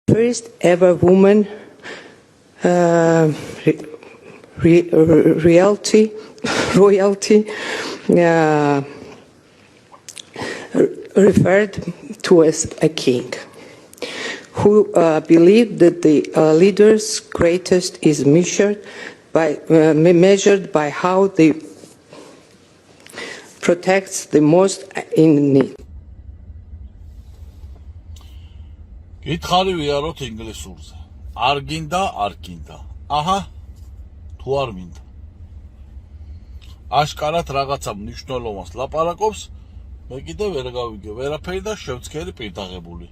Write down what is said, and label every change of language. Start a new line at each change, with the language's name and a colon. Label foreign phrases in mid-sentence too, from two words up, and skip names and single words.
English: First ever woman royalty referred to as a king, who believed that the leader's greatest is measured by how they protects the most in need.
Georgian: Გითხარი ვიაროთ ინგლისურზე. არ გინდა, არ გინდა. აჰა, თუ არ მინდა. აშკარად რაღაცა მნიშვნელოვანს ლაპარაკობს, მე კიდე ვერ გავიგე ვერაფერი და შევცქერი პირდაღებული.